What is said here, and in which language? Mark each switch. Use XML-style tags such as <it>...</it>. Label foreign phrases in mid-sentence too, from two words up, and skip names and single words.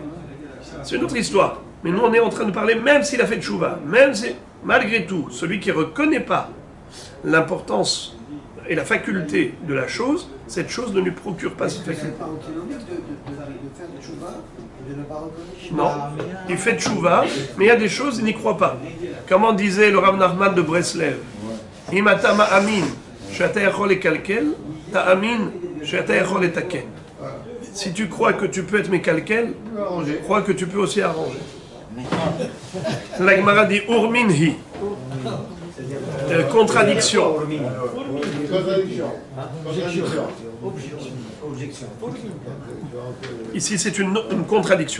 <fr>C'est une autre histoire. Mais nous, on est en train de parler, même s'il a fait tchouva, même si, malgré tout, celui qui ne reconnaît pas l'importance et la faculté de la chose, cette chose ne lui procure pas cette faculté. C'est pas antinomique de faire tchouva et de ne pas reconnaître? Non, il fait tchouva, mais il y a des choses, il n'y croit pas. Comment disait le Rav Nachman de Breslev?</fr> <he>אם אתה מאמין שאתה יכול לקלקל תאמין שאתה יכול לתקן.</he> <fr>Si tu crois que tu peux être mékalkel, crois que tu peux aussi arranger. La Gemara dit urminhi. Contradiction. Ici, c'est une contradiction.</fr>